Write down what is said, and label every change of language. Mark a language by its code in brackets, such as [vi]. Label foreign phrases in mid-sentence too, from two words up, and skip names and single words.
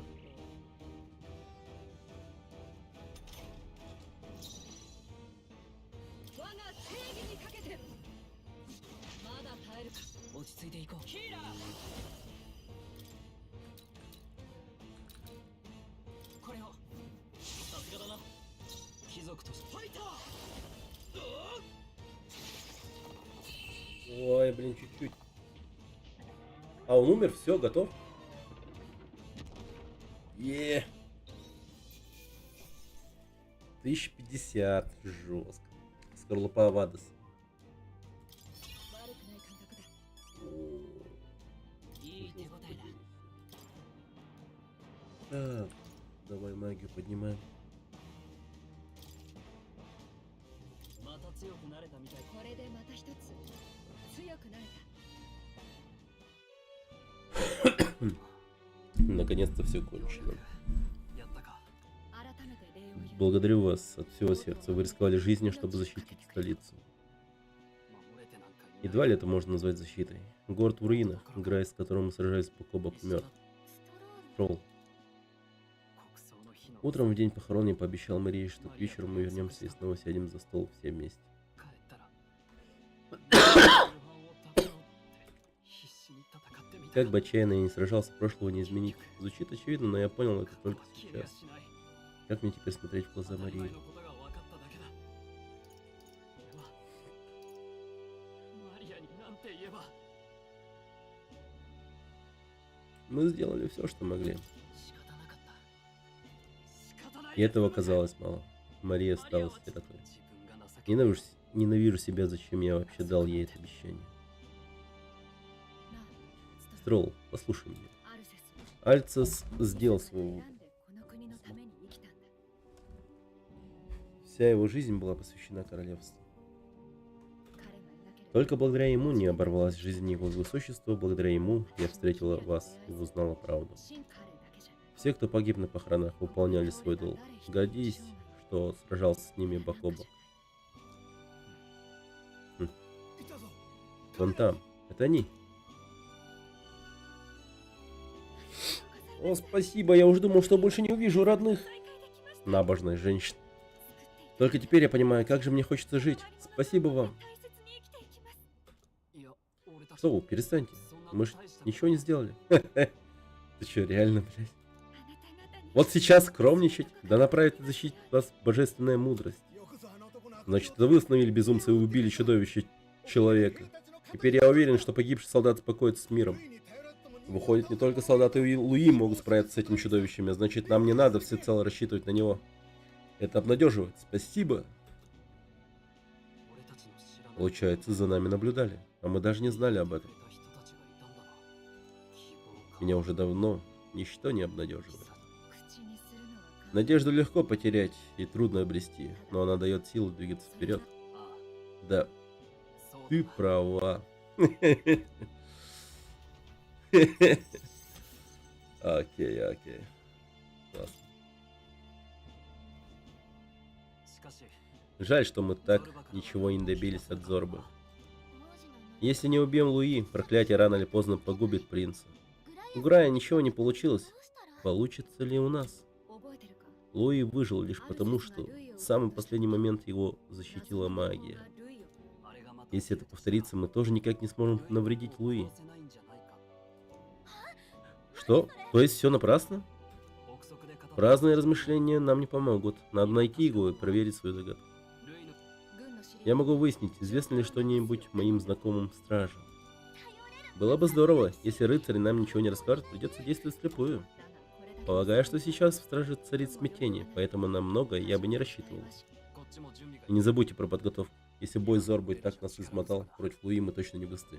[ja] 我が正義にかけてまだ耐えるか落ち着いていこうヒーラーこれをさすがだな貴族としてファイター [ru] Ой, блин, чуть-чуть. А, он умер, все, готов? Е. 1050. Жестко. Скорлупа Авадос. [ja] 悪くない感覚だ [ru] О, [ja] いい手応えだ [ru] Так, давай магию поднимаем. [ja] また強くなれたみたいこれでまた一つ強くなれた [ru] Наконец-то все кончено. [ja] やったか改めて礼を言う [ru] Благодарю вас от всего сердца. Вы рисковали жизнью, чтобы защитить столицу. [ja] 守れてなんかいない [ru] Едва ли это можно назвать защитой. Город в руинах, играя с которым мы сражались бок о бок, мертв. ストロール Тролл. [ja] 国葬の日の [ru] Утром в день похорон я пообещал Марии, что к вечеру мы вернемся и снова сядем за стол все вместе. [ja] 帰ったら夕飯を食べようって必死に戦ってみた [ru] Как бы отчаянно я не сражался, прошлого не изменить. Звучит очевидно, но я понял это только [ja] 消えや [ru] сейчас. [ja] しない [ru] Как мне теперь смотреть в глаза [ja] 当たり前 [ru] Марии? [ja] のことが分かっただけだ俺はマリアになんて言えば [ru] Мы сделали все, что могли. [ja] 仕方なかった仕方ない [ru] И этого оказалось мало. Мария стала сиротой. [ja] 自分が情けない [ru] Ненавижу себя, зачем я вообще дал ей это обещание. [ja] なあ [ru] Строл, послушай меня. アルセス Альцес сделал свой [ja] 選ん [ru] выбор. [ja] でこの国のために生きたんだ [ru] Вся его жизнь была посвящена королевству. [ja] 彼がいなければ [ru] Только благодаря ему не оборвалась жизнь его высочества, благодаря ему я встретила вас и узнала правду. [ja] 新彼だけじゃない [ru] Все, кто погиб на похоронах, выполняли свой долг. Гордись, что сражался с ними бок о бок. Вон там. Это они. О, спасибо, я уже думал, что больше не увижу родных. Набожная женщина. Только теперь я понимаю, как же мне хочется жить. Спасибо вам. [ja] 大切に生きていきますいや俺たち [ru] Что вы, перестаньте. Мы же ничего не сделали. Ты что, реально, блядь? [ja] あなた方に [ru] Вот сейчас скромничать, да направит и защитить вас божественная мудрость. Значит, это вы остановили безумца и убили чудовище человека. Теперь я уверен, что погибший солдат успокоится с миром. Выходит, не только солдаты Луи могут справиться с этим чудовищем, а значит, нам не надо всецело рассчитывать на него. Это обнадеживает. Спасибо. [ja] 俺たちの知らない [ru] Получается, за нами наблюдали, а мы даже не знали об этом. [ja] 人たちがいたんだな希望か [ru] Меня уже давно ничто не обнадеживает. [ja] 口にするのは簡単 [ru] Надежду легко потерять и трудно обрести, но она дает силу двигаться вперед. あ Да, [ja] あそうだ [ru] ты права. Окей, окей. Классно. [ja] しかし [ru] Жаль, что мы так ничего и не добились от Зорбы. [ja] 王子の [ru] Если не убьем Луи, проклятие рано или поздно погубит принца. グ У ライア Грая ничего не получилось. [ja] どうしたら [ru] Получится ли у нас? [ja] 覚えてるか [ru] Луи выжил лишь потому, что в самый последний момент его защитила магия. [ja] ルイをあれがまた [ru] Если это повторится, мы тоже никак не сможем навредить Луи. [ja] せないんじゃないか [ru] Что? То есть все напрасно? [ja] 憶測で語る [ru] Праздные размышления нам не помогут. Надо найти его и проверить свою загадку. [ja] ルイの軍の司令 [ru] Я могу выяснить, известно ли что-нибудь моим знакомым стражам. Было бы здорово, если рыцари нам ничего не расскажут, придется действовать вслепую. Полагаю, что сейчас в страже царит смятение, поэтому на многое я бы не рассчитывал. И не забудьте про подготовку. Если бой с Зорбой так нас измотал, против Луи мы точно не выстоим.